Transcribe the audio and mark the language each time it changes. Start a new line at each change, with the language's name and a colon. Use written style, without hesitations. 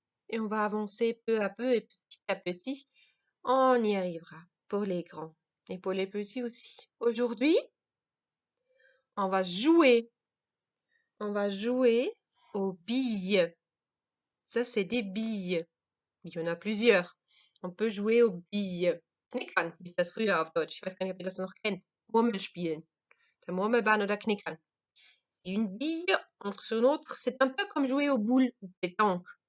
French: Et on va avancer peu à peu et petit à petit. On y arrivera. Pour les grands. Et pour les petits aussi. Aujourd'hui, on va jouer. On va jouer aux billes. Ça, c'est des billes. Il y en a plusieurs. On peut jouer aux billes.
German: Knickern hieß das früher auf Deutsch. Ich weiß gar nicht, ob ihr das noch kennt. Murmelspielen. Der Murmelbahn oder Knickern.
French: C'est une bille entre une autre. C'est un peu comme jouer aux boules ou pétanque.